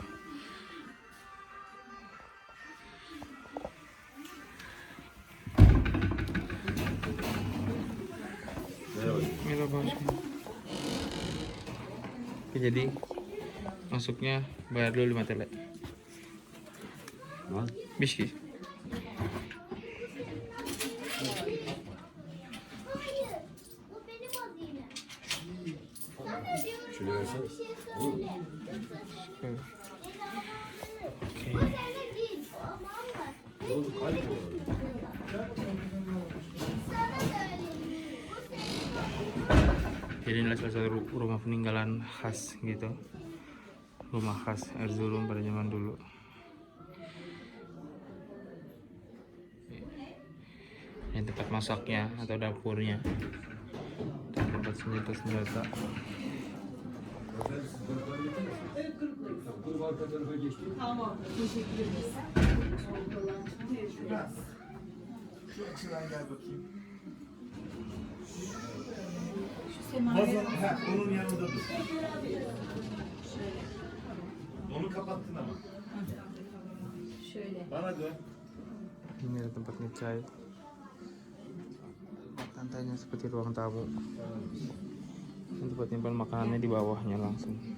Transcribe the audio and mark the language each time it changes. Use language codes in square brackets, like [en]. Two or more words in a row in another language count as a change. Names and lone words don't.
[tr] Merhaba. [id] Oke, jadi masuknya bayar dulu 5 TL. [tr] Biski. Bu benim hazinem. Sana diyorum bana bir şey söyle. Yoksa seni Oke. öyle değil. Aman var. Sana söyleyeyim. Bu senin. [id] Jadi inilah salah satu rumah peninggalan khas gitu. Rumah khas Erzurum pada zaman dulu. Ini tempat masaknya atau dapurnya. Dan tempat senjata-senjata. [tr] Şu açıdan gel bakayım. Onun yanında dur. Onu kapattın ama. Şöyle. Bana dön. [id] Ini ada tempat ngecai. Lantainya seperti ruang tamu. Dan tempat nyimpan makanannya di bawahnya langsung.